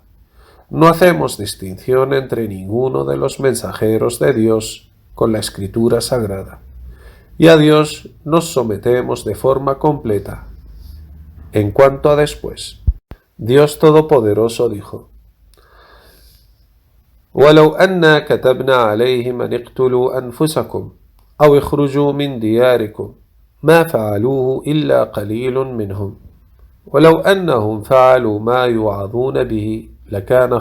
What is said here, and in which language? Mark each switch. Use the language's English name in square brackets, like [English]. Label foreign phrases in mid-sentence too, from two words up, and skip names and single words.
[Spanish] No hacemos distinción entre ninguno de los mensajeros de Dios con la Escritura Sagrada, y a Dios nos sometemos de forma completa. En cuanto a después, Dios Todopoderoso dijo: [Arabic] ولو أنا كتبنا عليهم أن اقتلوا أنفسكم أو اخرجوا من دياركم ما فعلوه إلا قليل منهم ولو أنهم فعلوا ما يوعظون به لكان